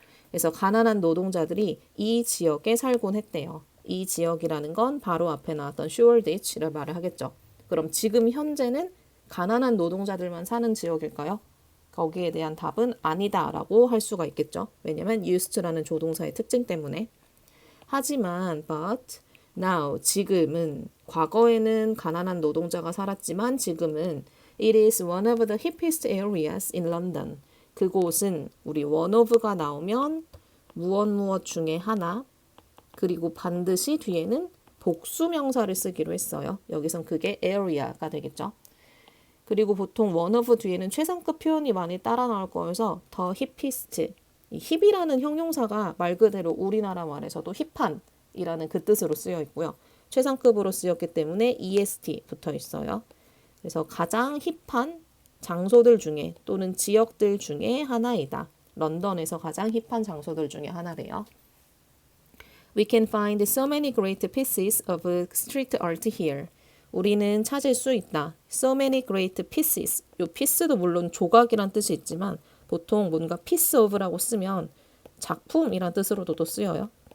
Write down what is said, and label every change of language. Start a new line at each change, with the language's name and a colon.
Korean: 그래서 가난한 노동자들이 이 지역에 살곤 했대요. 이 지역이라는 건 바로 앞에 나왔던 Shoreditch를 말을 하겠죠. 그럼 지금 현재는 가난한 노동자들만 사는 지역일까요? 거기에 대한 답은 아니다라고 할 수가 있겠죠. 왜냐면 used라는 조동사의 특징 때문에. 하지만
English: but now
Korean: 지금은 과거에는 가난한 노동자가 살았지만 지금은
English: it is one of the hippest areas in London.
Korean: 그곳은 우리 one of가 나오면 무엇 중에 하나 그리고 반드시 뒤에는 복수 명사를 쓰기로 했어요. 여기선 그게 area가 되겠죠. 그리고 보통 one of 뒤에는 최상급 표현이 많이 따라 나올 거여서 the hippest, 이 힙이라는 형용사가 말 그대로 우리나라 말에서도 힙한이라는 그 뜻으로 쓰여 있고요. 최상급으로 쓰였기 때문에 est 붙어 있어요. 그래서 가장 힙한 장소들 중에 또는 지역들 중에 하나이다. 런던에서 가장 힙한 장소들 중에 하나래요.
English: We can find so many great pieces of street art here.
Korean: 우리는 찾을 수 있다.
English: So many great pieces.
Korean: 요 piece도 물론 조각이란 뜻이 있지만 보통 뭔가 piece of라고 쓰면 작품이란 뜻으로도 또 쓰여요.